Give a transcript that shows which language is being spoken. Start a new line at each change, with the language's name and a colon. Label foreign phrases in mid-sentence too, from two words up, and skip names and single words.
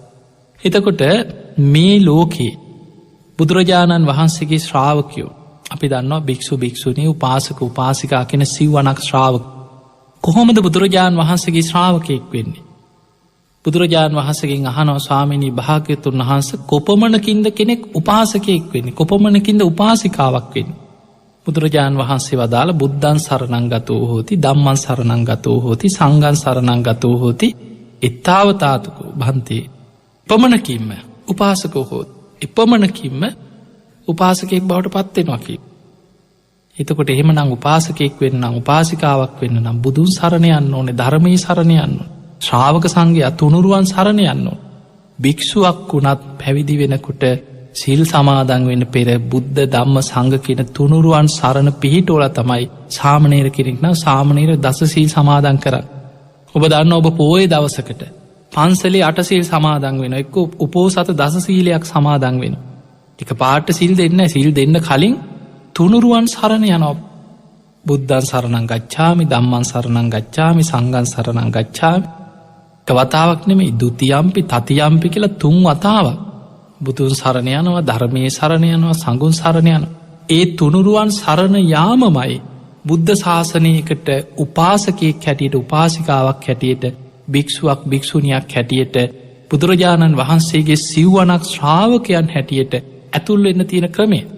Sinhala: එතකොට මේ ලෝකේ බුදුරජාණන් වහන්සේගේ ශ්‍රාවකයෝ අපි දන්නවා භික්ෂු භික්ෂුණී උපාසක උපාසිකා කියන සිව්වනක් ශ්‍රාවක. කොහොමද බුදුරජාණන් වහන්සේගේ ශ්‍රාවකයෙක් වෙන්නේ? බුදුරජාණන් වහන්සේගෙන් අහනවා, ස්වාමීනී භාග්‍යවතුන් වහන්සේ කොපමණකින්ද කෙනෙක් උපාසකයෙක් වෙන්නේ? කොපමණකින්ද උපාසිකාවක් වෙන්නේ? බුදුරජාණන් වහන්සේ වදාළ
Pali: බුද්ධං සරණං ගතෝ හෝති ධම්මං සරණං ගතෝ හෝති සංඝං සරණං ගතෝ හෝති ඉත්තාවතාතුකෝ භන්තේ. පමණකින්ම උපාසකෝ හෝති.
Sinhala: එපමණකින්ම උපාසකයෙක් බවට පත් වෙනවා කි. එතකොට එහෙමනම් උපාසකයෙක් වෙන්න නම් උපාසිකාවක් වෙන්න නම් බුදුන් සරණ යන්න ඕනේ, ධර්මයේ සරණ යන්න ඕනේ, ශ්‍රාවක සංඝයා තුනුරුවන් සරණ යන්න ඕනේ. භික්ෂුවක් වුණත් පැවිදි වෙනකොට සීල් සමාදන් වෙන්න පෙර බුද්ධ ධම්ම සංඝ කියන තුනුරුවන් සරණ පිහිටෝලා තමයි සාමණේර කෙනෙක් නම් සාමණේර දස සීල් සමාදන් කරන්නේ. ඔබ දන්න ඔබ පොයේ දවසකට පන්සලේ 8 සීල් සමාදන් වෙනවා. එක්ක උපෝසත දස සීලයක් සමාදන් වෙනවා. එක පාට සිල් දෙන්න සිල් දෙන්න කලින් තුනුරුවන් සරණ යනවා.
Pali: බුද්ධං සරණං ගච්ඡාමි ධම්මං සරණං ගච්ඡාමි සංඝං සරණං ගච්ඡාමි.
Sinhala: එක වතාවක් නෙමෙයි,
Pali: ဒ ුතියම්පි තතියම්පි
Sinhala: කියලා 3 වතාවක් බුදුන් සරණ යනවා, ධර්මයේ සරණ යනවා, සංඝුන් සරණ යනවා. ඒ තුනුරුවන් සරණ යාමමයි බුද්ධ ශාසනයකට උපාසකයෙක් හැටියට, උපාසිකාවක් හැටියට, භික්ෂුවක් භික්ෂුණියක් හැටියට, බුදුරජාණන් වහන්සේගේ සිව්වනක් ශ්‍රාවකයන් හැටියට ඇතුල් වෙන්න තියෙන ක්‍රමය.